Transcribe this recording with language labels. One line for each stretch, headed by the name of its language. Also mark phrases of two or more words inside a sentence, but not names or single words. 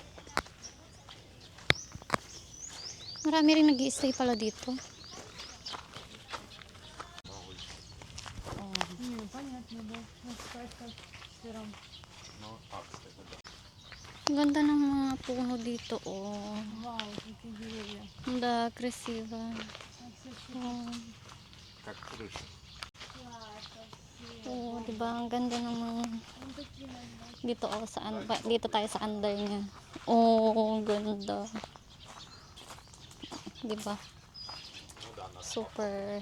Filipino: Marami rin nag-i-stay pala dito. Ang ganda ng mga puno dito, oh.
Russian: Вау, какие деревья. Да, красиво.
Filipino: Oh. Oh, diba? Ang ganda ng mga dito, oh, dito tayo sa under niya. Oh, ang ganda. Diba? Super.